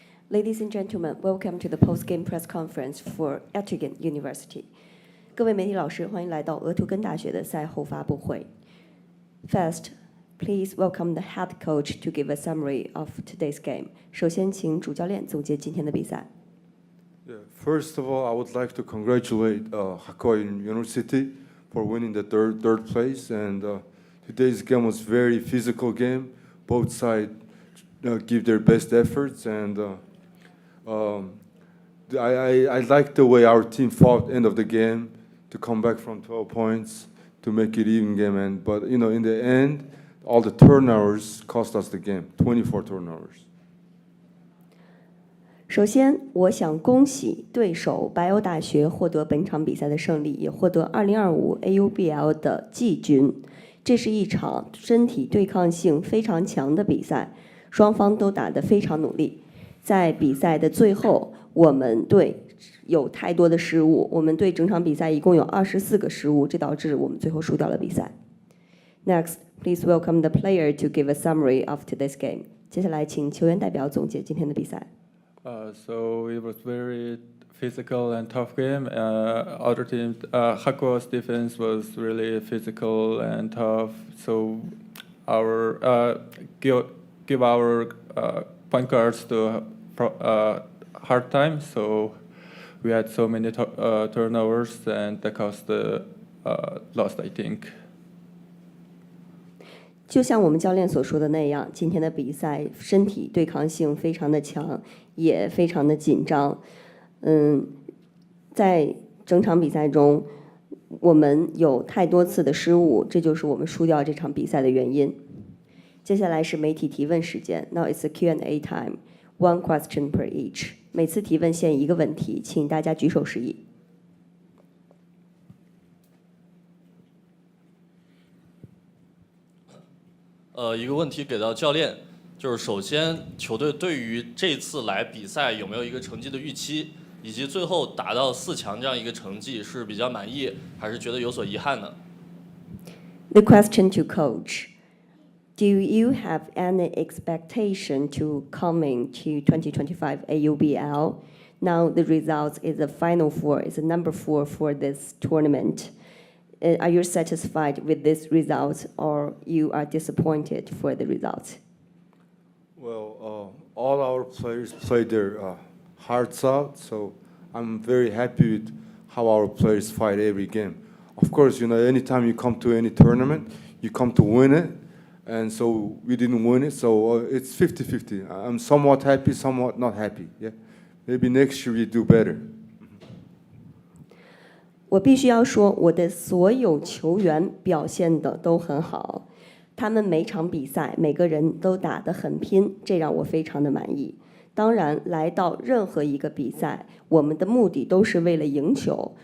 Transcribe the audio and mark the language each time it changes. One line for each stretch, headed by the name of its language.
English: Ladies and gentlemen, welcome to the Postgame press conference for Eto Gen University.
Chinese: 各位媒体老师，欢迎来到俄图根大学的赛后发布会。
English: First, please welcome the head coach to give a summary of today's game.
Chinese: 首先，请主教练总结今天的比赛。
English: Yeah, first of all, I would like to congratulate Hakuo University for winning the third place. And today's game was very physical game. Both sides give their best efforts, and I like the way our team fought end of the game to come back from 12 points to make it even game. But in the end, all the turnovers cost us the game. 24 turnovers.
Chinese: 首先，我想恭喜对手白欧大学获得本场比赛的胜利，也获得2025 AUBL 的季军。这是一场身体对抗性非常强的比赛，双方都打得非常努力。在比赛的最后，我们队有太多的失误，我们队整场比赛一共有24个失误，这导致我们最后输掉了比赛。
English: Next, please welcome the player to give a summary of today's game.
Chinese: 接下来，请球员代表总结今天的比赛。
English: So it was very physical and tough game. Other teams, Hakuo's defense was really physical and tough. So our give our point guards to hard time. So we had so many turnovers, and that caused the loss, I think.
Chinese: 就像我们教练所说的那样，今天的比赛身体对抗性非常的强，也非常的紧张。在整场比赛中，我们有太多次的失误，这就是我们输掉这场比赛的原因。接下来是媒体提问时间。
English: Now it's a Q&A time. One question per each.
Chinese: 每次提问限一个问题，请大家举手示意。一个问题给到教练，就是首先球队对于这次来比赛有没有一个成绩的预期，以及最后达到4强这样一个成绩是比较满意，还是觉得有所遗憾呢？
English: The question to coach. Do you have any expectation to coming to 2025 AUBL? Now the result is the final four, is the number 4 for this tournament. Are you satisfied with this result, or you are disappointed for the result? Well, all our players played their hearts out, so I'm very happy with how our players fight every game. Of course, anytime you come to any tournament, you come to win it, and so we didn't win it, so it's 50-50. I'm somewhat happy, somewhat not happy. Yeah, maybe next year we do better.
Chinese: 我必须要说，我的所有球员表现的都很好，他们每场比赛每个人都打得很拼，这让我非常的满意。当然，来到任何一个比赛，我们的目的都是为了赢球。